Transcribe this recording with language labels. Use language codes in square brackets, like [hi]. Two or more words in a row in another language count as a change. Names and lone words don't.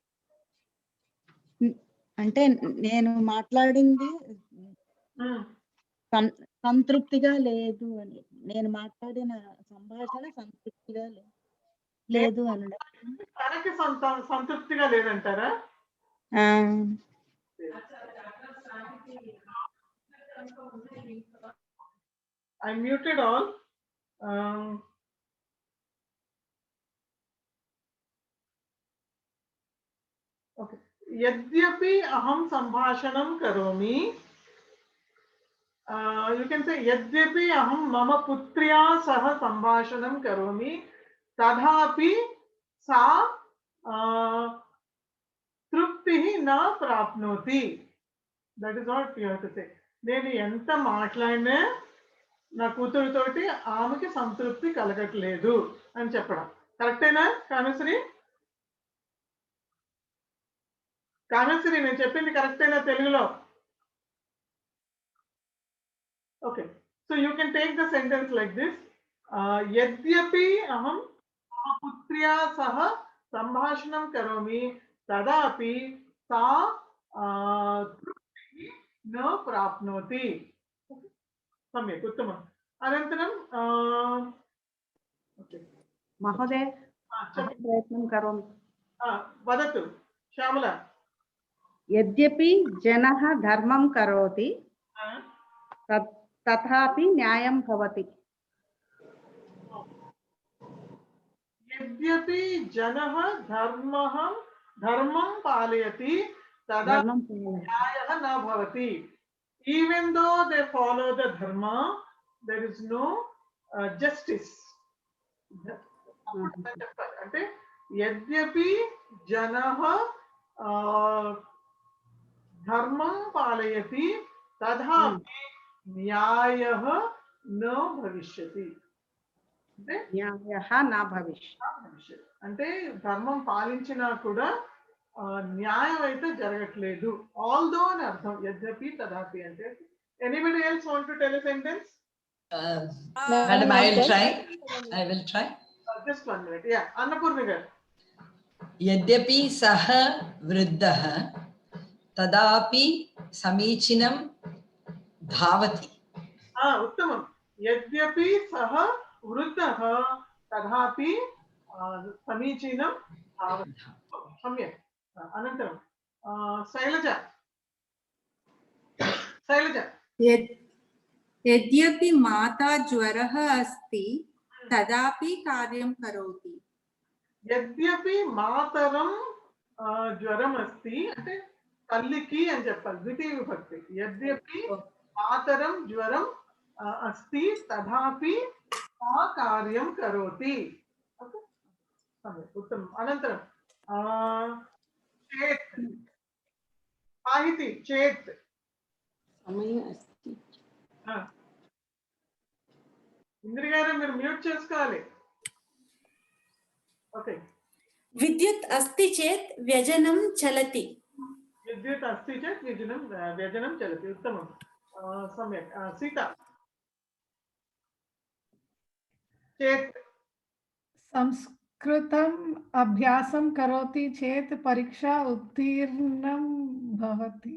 [te] అంటే నేను మాట్లాడింది సంతృప్తిగా లేదు అని, నేను మాట్లాడిన సంభాషణ సంతృప్తిగా లేదు అనడం. తనకి సంతృప్తిగా లేదంటారా? [en] I muted all. Okay. [sa] यद्यपि अहम संभाषणं करोमि. [en] You can say [sa] यद्यपि अहम मम पुत्र्या सह संभाषणं करोमि तथापि सा तृप्तिः न प्राप्नोति. [en] That is what you have to say. [te] నేను ఎంత మాట్లాడినా నా కూతురుతోటి ఆమెకి సంతృప్తి కలగట్లేదు అని చెప్పడం కరెక్టేనా కామేశ్వరి? కామేశ్వరి నేను చెప్పింది కరెక్టేనా తెలుగులో? [en] Okay, so you can take the sentence like this. [sa] యద్యపి అహం మమ పుత్ర్యా సహ సంభాషణం కరోమి తదాపి సా न प्राप्नोति. सम्यक्, उत्तमम्. अनन्तरं महोदय प्रयत्नं करोमि. वदतु श्यामला. यद्यपि जनः धर्मं करोति तथापि न्यायं भवति. यद्यपि जनः धर्मं पालयति तदा न्यायः न भवति. [en] Even though they follow the dharma, there is no justice. [sa] అంటే యద్యపి జనః ధర్మం పాలయతి తథాపి न्यायः न भविष्यति. [te] అంటే [sa] న్యాయః न भविष्यति. [te] అంటే ధర్మం పాలించినా కూడా న్యాయం అయితే జరగట్లేదు. ఆల్దో అని అర్థం. [sa] యద్యపి తదాపి [te] అంటే. [en] Anybody else want to tell a sentence? Madam, I will try. I will try. Just 1 minute. Yeah, Annapurna garu. [sa] यद्यपि सः वृद्धः तदापि समीचीनं धावति. उत्तमं. यद्यपि सः वृद्धः तथापि समीचीनं धावति. सम्यक्. अनन्तरं शैलजा. यद्यपि माता ज्वरः अस्ति तदापि कार्यं करोति. यद्यपि मातरं ज्वरम् अस्ति [te] అంటే తల్లికి అని చెప్పాలి. ద్వితీయ విభక్తి. [sa] యద్యపి మాతరం జ్వరం अस्ति तथापि सा कार्यं करोति. ओके, सम्यक्, उत्तमम्. अनन्तरं चेत् साहिति चेत् సమయం అస్తి. [te] ఇంద్రి గారు మీరు మ్యూట్ చేసుకోవాలి. ఓకే. [sa] विद्युत् अस्ति चेत् व्यजनं चलति. विद्युत् अस्ति चेत् व्यजनं चलति. उत्तमं. सम्यक्. सीता. चेत् संस्कृतम् अभ्यासं करोति चेत् परीक्षा उत्तीर्णं भवति.